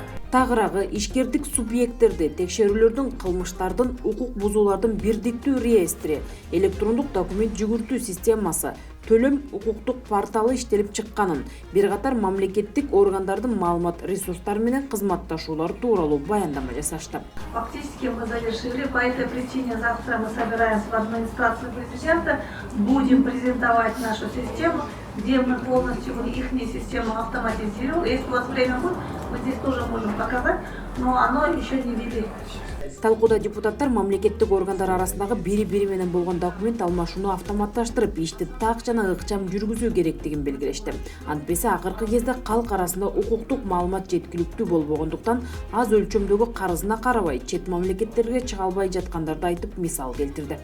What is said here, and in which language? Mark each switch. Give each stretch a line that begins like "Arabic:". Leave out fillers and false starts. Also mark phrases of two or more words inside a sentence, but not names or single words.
Kyrgyz: Тагыраагы ишкердик субъекттерди текшерүүлөрдүн, кылмыштардын, укук бузуулардын бирдиктүү реестри, электрондук документ жүгүртүү системасы, төлөм укуктук порталы иштелип чыкканын, бир катар мамлекеттик органдардын маалымат ресурстары менен кызматташуулары тууралуу баяндама жасашты.
Russian: Фактически мы завершили. По этой причине завтра мы собираемся в администрацию президента, будем презентовать нашу систему, где мы полностью их систему автоматизируем. Если у вас время будет, мы здесь тоже можем показать, но оно еще не ввели.
Kyrgyz: Талкууда депутаттар мамлекеттик органдар арасындагы бири-бири менен болгон документ алмашууну автоматташтырып, ишти так жана ыкчам жүргүзүү керектигин белгилешти. Антпесе акыркы кезде калк арасында укуктук маалымат жеткиликтүү болбогондуктан аз өлчөмдөгү карызына карабай, чет мамлекеттерге чыга албай жаткандарды айтып мисал келтирди.